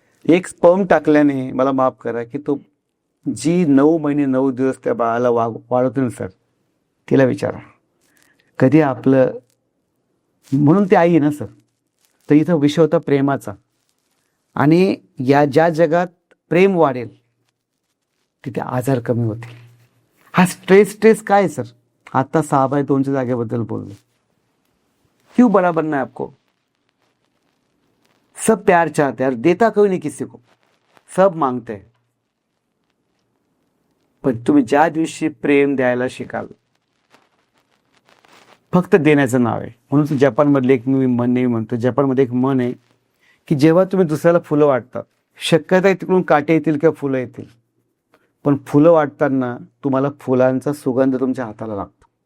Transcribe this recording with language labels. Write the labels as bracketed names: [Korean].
[Marathi] एक स्पर्म टाकल्याने, मला माफ करा, की तो जी 9 महिने 9 दिवस त्या बाळाला वाढवतो ना सर, तिला विचारा कधी आपलं. म्हणून ती आई आहे ना सर. तर इथं विषय होता प्रेमाचा. आणि या ज्या जगात प्रेम वाढेल तिथे आजार कमी होतील. हा स्ट्रेस काय सर? आता 6/2च्या जागेबद्दल बोललो. [Hindi] क्यों बड़ा बनना है आपको? सब प्यार चाहते हैं, देता कोई नहीं किसी को, सब मांगते हैं. [Marathi] पण तुम्ही ज्या दिवशी प्रेम द्यायला शिकाल, फक्त देण्याचं नाव आहे. म्हणून जपानमधले एक मी म्हण नाही म्हणतो, जपानमध्ये एक म्हण आहे की जेव्हा तुम्ही दुसऱ्याला फुलं वाटतात, शक्यता आहे तिकडून काटे येतील किंवा फुलं येतील, पण फुलं वाटताना तुम्हाला फुलांचा सुगंध तुमच्या हाताला लागतो.